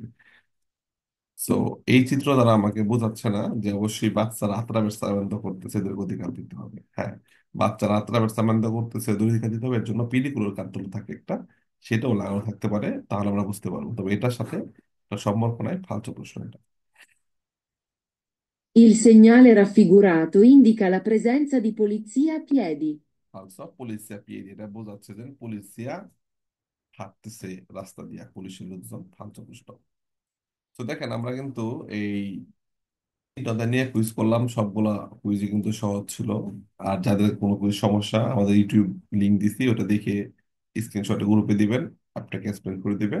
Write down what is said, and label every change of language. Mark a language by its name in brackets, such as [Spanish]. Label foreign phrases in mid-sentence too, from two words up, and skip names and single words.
[Bangla] সো এই চিত্র দ্বারা আমাকে বোঝাচ্ছে না যে অবশ্যই বাচ্চারা আত্রাবের্সামেন্ট করতেছে এদের অধিকার দিতে হবে, হ্যাঁ। বাচ্চারা আত্রাবের্সামেন্ট করতেছে এদের অধিকার দিতে হবে, এর জন্য পিডিকুলার কার্যক্রম থাকে একটা, সেটাও লাগানো থাকতে পারে, তাহলে আমরা বুঝতে পারবো। তবে এটার সাথে একটা সম্পর্ক নাই, ফালতু প্রশ্ন এটা। [Italian] Il segnale raffigurato indica la presenza di polizia a piedi. falso polizia piedi, [Bangla] এটা বোঝাচ্ছে যে পুলিশিয়া হাঁটতেছে রাস্তা দিয়া, পুলিশের লোকজন ফালতু পুষ্ট। তো দেখেন আমরা কিন্তু এই তিনটা নিয়ে কুইজ করলাম, সবগুলা কুইজই কিন্তু সহজ ছিল। আর যাদের কোনো কুইজ সমস্যা, আমাদের ইউটিউব লিংক দিছি, ওটা দেখে স্ক্রিনশটে গ্রুপে দিবেন, আপনাকে এক্সপ্লেন করে দিবে।